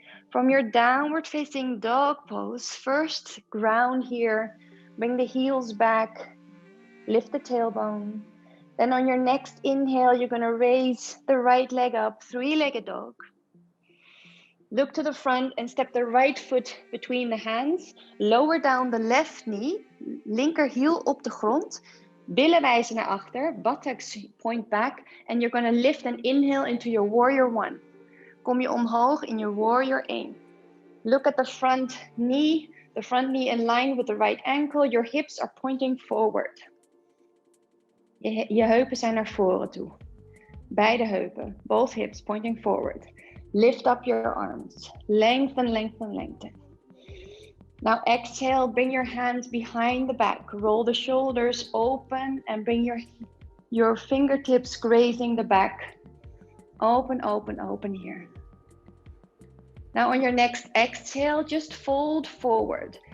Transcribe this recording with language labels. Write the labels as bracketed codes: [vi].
[en] From your downward facing dog pose, first ground here, bring the heels back, lift the tailbone. Then on your next inhale, you're gonna raise the right leg up, three-legged dog. Look to the front and step the right foot between the hands. Lower down the left knee, [nl] linker heel op de grond. Billen wijzen naar achter, [en] buttocks point back. And you're gonna lift and inhale into your warrior one. [nl] Kom je omhoog in [en] your warrior 1. Look at the front knee in line with the right ankle. Your hips are pointing forward. [nl] Je heupen zijn naar voren toe. Beide heupen, [en] both hips pointing forward. Lift up your arms. Lengthen, lengthen, lengthen. Now exhale, bring your hands behind the back. Roll the shoulders open and bring your fingertips grazing the back. Open, open, open here. Now on your next exhale, just fold forward.